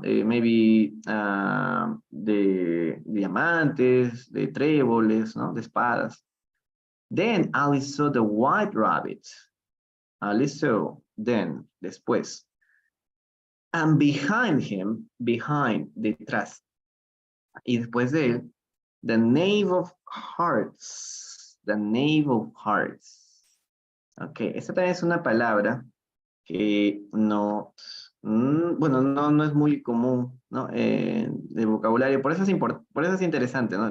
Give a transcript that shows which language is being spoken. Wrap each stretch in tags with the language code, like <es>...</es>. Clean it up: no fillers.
<es>Maybe de diamantes, de tréboles, ¿no? De espadas.</es> <en>Then Alice saw the white rabbit. Alice saw, then, después. And behind him, behind, detrás.</en> <es>Y después de él,</es> <en>the knave of hearts. The knave of hearts.</en> <es>Ok, esta también es una palabra que no, bueno, no es muy común, ¿no? De vocabulario. Por eso es interesante, ¿no?</es>